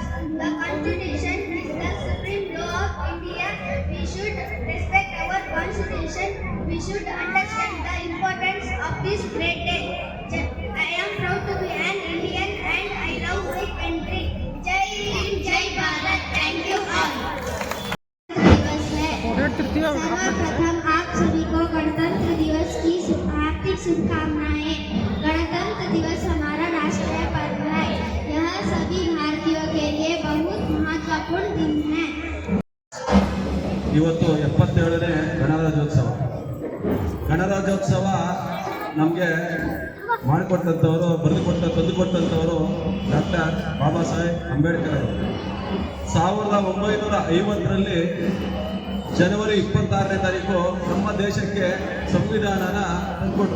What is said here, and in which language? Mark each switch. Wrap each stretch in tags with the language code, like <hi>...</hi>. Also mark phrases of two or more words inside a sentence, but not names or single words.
<en>The Constitution is the supreme law of India. We should respect our Constitution. We should understand the importance of this great day. I am proud to be an Indian and I love my country.</en> <hi>जय हिंद, जय भारत.</hi> <en>Thank you all.</en> <hi>सर्वप्रथम आप सभी को गणतंत्र दिवस की हार्दिक शुभकामनाएं। गणतंत्र दिवस हमारा राष्ट्रीय पर्व है। यह सभी भारतीयों के लिए बहुत महत्वपूर्ण दिन है।</hi> <kn>ಇವತ್ತು 77ನೇ ಗಣರಾಜ್ಯೋತ್ಸವ. ಗಣರಾಜ್ಯೋತ್ಸವ ನಮಗೆ ಮಾಡಿಕೊಟ್ಟಂಥವರು, ತಂದುಕೊಟ್ಟಂಥವರು ಡಾಕ್ಟರ್ ಬಾಬಾ ಸಾಹೇಬ್ ಅಂಬೇಡ್ಕರ್ ಅವರು. 1950ರಲ್ಲಿ ಜನವರಿ 26ನೇ ತಾರೀಕು ನಮ್ಮ ದೇಶಕ್ಕೆ ಸಂವಿಧಾನನ ತಂದುಕೊಟ್ರು.</kn>